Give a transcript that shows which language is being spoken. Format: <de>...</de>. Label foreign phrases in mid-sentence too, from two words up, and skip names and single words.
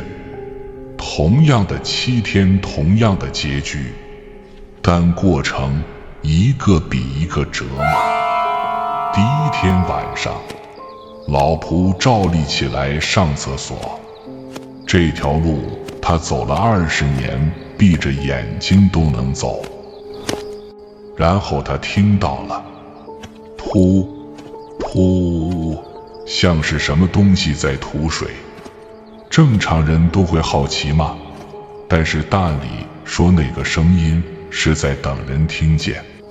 <zh>同樣的7天，同樣的結局，但過程一個比一個折磨。第1天晚上，老僕照例起來上廁所，這條路他走了20年，閉着眼睛都能走。然後他聽到了噗噗，像是什麼東西在吐水。正常人都会好奇嘛，但是档案裡說那個聲音是在等人聽見。</zh>